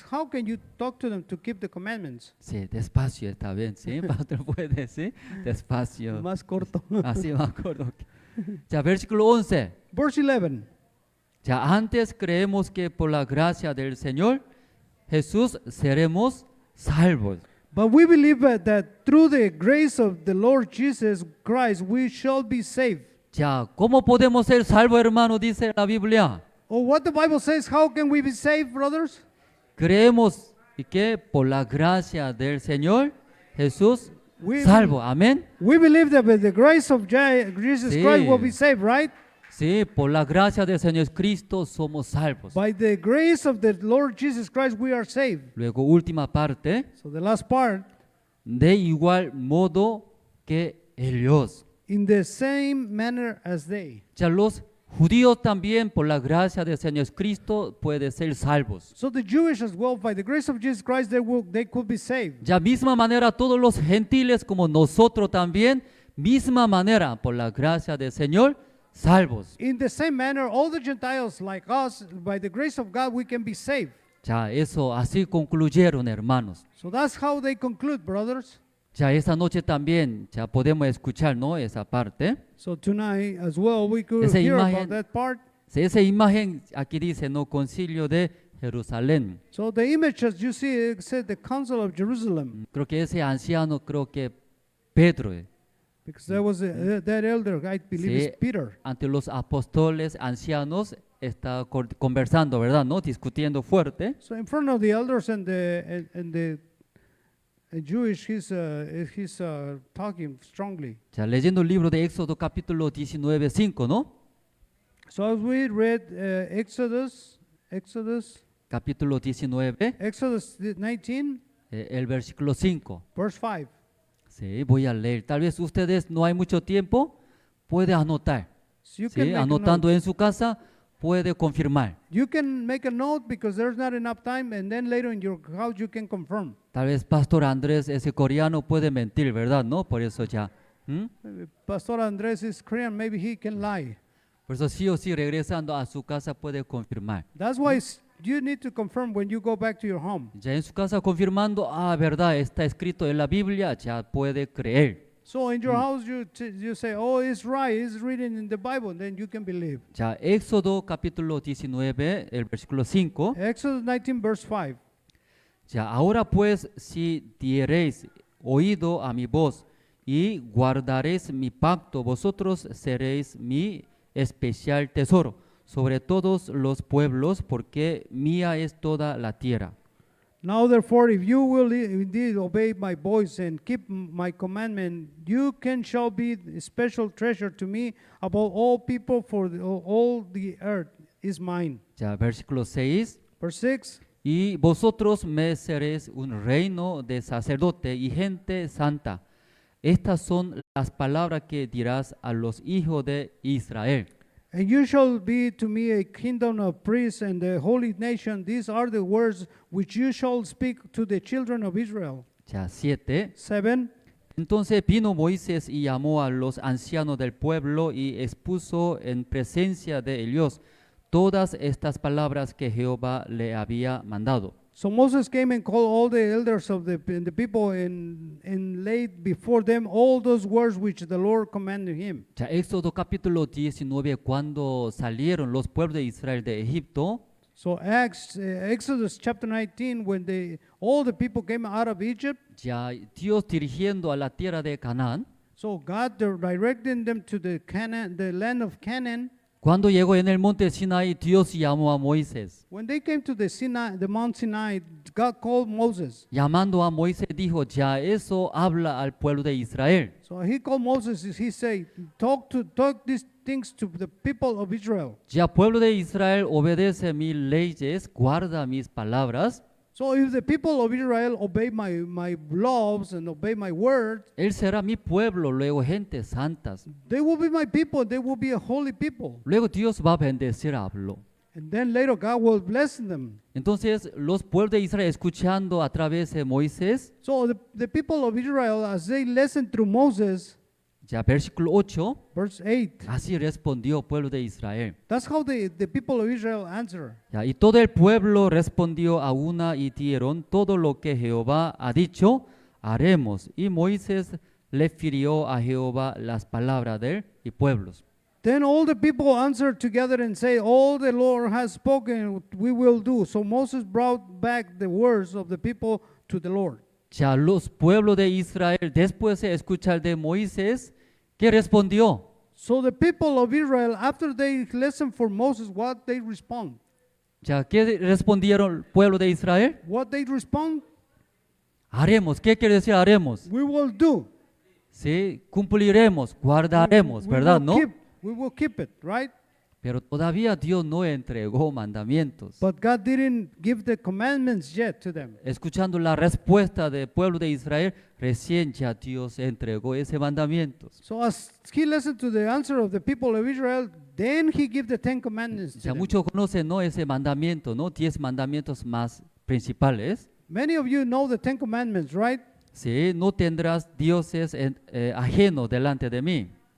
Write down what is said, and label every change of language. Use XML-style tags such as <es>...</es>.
<en>How can you talk to them to keep the commandments?</en> <es>Sí, despacio está bien, ¿sí? Pastor puede, ¿sí? Despacio. Más corto. Así me acuerdo. Ya, versículo 11.</es> <en>Verse 11.</en> <es>Ya antes creemos que por la gracia del Señor Jesús seremos salvos.</es> <en>But we believe that through the grace of the Lord Jesus Christ we shall be saved.</en> <es>Ya, ¿cómo podemos ser salvos, hermano? Dice la Biblia.</es> <en>Oh, what the Bible says, how can we be saved, brothers?</en> <es>Creemos y que por la gracia del Señor Jesús</es> <en>We-</en> <es>salvo. Amén.</es> <en>We believe that by the grace of Jesus</en> <es>Sí.</es> <en>Christ we'll be saved, right?</en> <es>Sí, por la gracia del Señor Cristo somos salvos.</es> <en>By the grace of the Lord Jesus Christ we are saved.</en> <es>Luego, última parte.</es> <en>So the last part,</en> <es>De igual modo que ellos.</es> <en>in the same manner as they.</en> <es>Ya los judíos también por la gracia del Señor Cristo pueden ser salvos.</es> <en>So the Jewish as well, by the grace of Jesus Christ, they could be saved.</en> <es>Ya misma manera todos los gentiles como nosotros también, misma manera por la gracia del Señor, salvos.</es> <en>In the same manner, all the Gentiles like us, by the grace of God, we can be saved.</en> <es>Ya eso así concluyeron, hermanos.</es> <en>So that's how they conclude, brothers.</en> <es>Ya esta noche también ya podemos escuchar, ¿no? Esa parte.</es> <en>So tonight as well, we could</en> <es>Esa</es> <en>hear</en> <es>imagen-</es> <en>about that part.</en> <es>Sí, esa imagen aquí dice, ¿no? Concilio de Jerusalén.</es> <en>So the image, as you see, it said the Council of Jerusalem,</en> <es>Creo que ese anciano, creo que Pedro,</es> <en>because there was that elder, I believe,</en> <es>Sí.</es> <en>is Peter.</en> <es>ante los apóstoles ancianos, está conversando, ¿verdad? ¿No? Discutiendo fuerte.</es> <en>So in front of the elders and the Jewish, he's talking strongly.</en> <es>Ya leyendo el libro de Éxodo capítulo 19, 5, ¿no?</es> <en>So as we read Exodus</en> <es>Capítulo 19,</es> <en>19,</en> <es>el versículo 5.</es> <en>verse 5.</en> <es>Sí, voy a leer. Tal vez ustedes no hay mucho tiempo, puede anotar.</es> <en>So you</en> <es>Sí,</es> <en>can make a</en> <es>anotando</es> <en>note.</en> <es>en su casa, puede confirmar.</es> <en>You can make a note because there's not enough time, and then later in your house you can confirm.</en> <es>Tal vez Pastor Andrés, ese coreano, puede mentir, ¿verdad? ¿No? Por eso ya. ¿Mm?</es> <en>Maybe Pastor Andres is Korean, maybe he can lie.</en> <es>Por eso sí o sí, regresando a su casa, puede confirmar.</es> <en>That's why you need to confirm when you go back to your home.</en> <es>Ya en su casa confirmando, verdad, está escrito en la Biblia, ya puede creer.</es> <en>So in your house you say, oh, it's right, it's written in the Bible, and then you can believe.</en> <es>Ya Éxodo capítulo 19, el versículo 5.</es> <en>Exodus 19, verse 5.</en> <es>Ya ahora pues, si diereis oído a mi voz y guardaréis mi pacto, vosotros seréis mi especial tesoro sobre todos los pueblos, porque mía es toda la tierra.</es> <en>Now therefore, if you will indeed obey my voice and keep my commandment, you shall be a special treasure to me above all people, for all the earth is mine.</en> <es>Ya versículo 6.</es> <en>Verse 6.</en> <es>Y vosotros me seréis un reino de sacerdote y gente santa. Estas son las palabras que dirás a los hijos de Israel.</es> <en>And you shall be to me a kingdom of priests and a holy nation. These are the words which you shall speak to the children of Israel.</en> <es>Ya, 7.</es> <en>7.</en> <es>Entonces vino Moisés y llamó a los ancianos del pueblo y expuso en presencia de ellos todas estas palabras que Jehová le había mandado.</es> <en>So Moses came and called all the elders of the people and laid before them all those words which the Lord commanded him.</en> <es>Ya, Éxodo capítulo 19, cuando salieron los pueblos de Israel de Egipto,</es> <en>So Exodus chapter 19, when all the people came out of Egypt,</en> <es>ya Dios dirigiendo a la tierra de Canaán,</es> <en>so God directed them to the land of Canaan.</en> <es>cuando llegó en el monte Sinaí, Dios llamó a Moisés.</es> <en>When they came to the Mount Sinai, God called Moses.</en> <es>Llamando a Moisés dijo, ya eso habla al pueblo de Israel.</es> <en>So he called Moses. He said, talk these things to the people of Israel.</en> <es>Ya pueblo de Israel obedece mis leyes, guarda mis palabras,</es> <en>So if the people of Israel obey my laws and obey my word,</en> <es>él será mi pueblo, luego gentes santas.</es> <en>they will be my people. They will be a holy people.</en> <es>Luego Dios va a bendecir a Pablo.</es> <en>And then later God will bless them.</en> <es>Entonces los pueblos de Israel escuchando a través de Moisés,</es> <en>So the people of Israel, as they listened through Moses,</en> <es>ya versículo 8,</es> <en>verse 8,</en> <es>así respondió el pueblo de Israel.</es> <en>that's how the people of Israel answer.</en> <es>Ya, y todo el pueblo respondió a una y dieron todo lo que Jehová ha dicho, haremos. Y Moisés le refirió a Jehová las palabras de él y pueblos.</es> <en>Then all the people answered together and say, all the Lord has spoken, we will do. So Moses brought back the words of the people to the Lord.</en> <es>Ya los pueblos de Israel, después de escuchar de Moisés, ¿qué respondió?</es> <en>So the people of Israel, after they listened for Moses, what they respond?</en> <es>Ya, ¿qué respondieron el pueblo de Israel?</es> <en>What they respond?</en> <es>Haremos. ¿Qué quiere decir haremos?</es> <en>We will do.</en> <es>Sí, cumpliremos, guardaremos, ¿verdad? ¿No?</es> <en>We will keep it, right?</en> <es>Pero todavía Dios no entregó mandamientos.</es> <en>But God didn't give the commandments yet to them.</en> <es>Escuchando la respuesta del pueblo de Israel, recién ya Dios entregó ese mandamiento.</es> <en>So as he listened to the answer of the people of Israel, then he gave the 10 commandments to</en> <es>Ya</es> <en>them.</en> <es>muchos conocen, ¿no?, ese mandamiento, ¿no? 10 mandamientos más principales.</es> <en>Many of you know the 10 commandments, right?</en> <es>Sí, no tendrás dioses ajenos delante de mí.</es>